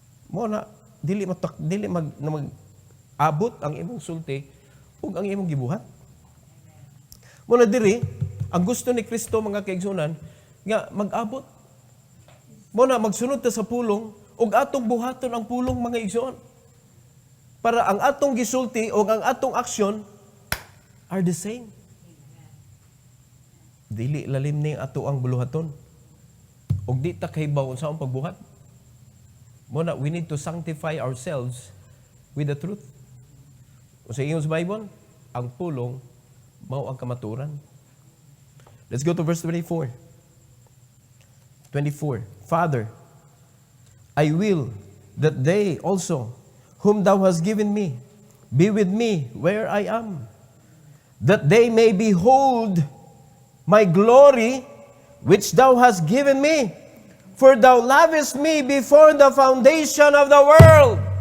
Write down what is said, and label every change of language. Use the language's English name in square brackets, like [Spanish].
[Cebuano] Mo na, dili mag-abot ang imong sulti ug ang imong gibuhat. Mo na diri, ang gusto ni Kristo mga kaigsunan, nga mag-abot. Mo na magsunod ta sa pulong ug atong buhaton ang pulong mga igsoon. Para ang atong gisulti o ang atong aksyon [English] are the same. [Cebuano] Dili lalim ni ato ang buluhaton. Og di ta kahibaw sa ang pagbuhat. [English] Muna, we need to sanctify ourselves with the truth. [Cebuano] O sa iyong Bible, ang pulong mao ang kamaturan. [English] Let's go to verse 24. [Cebuano] 24. [English] Father, I will that they also, whom thou hast given me, be with me where I am, that they may behold my glory which thou hast given me, for thou lovest me before the foundation of the world.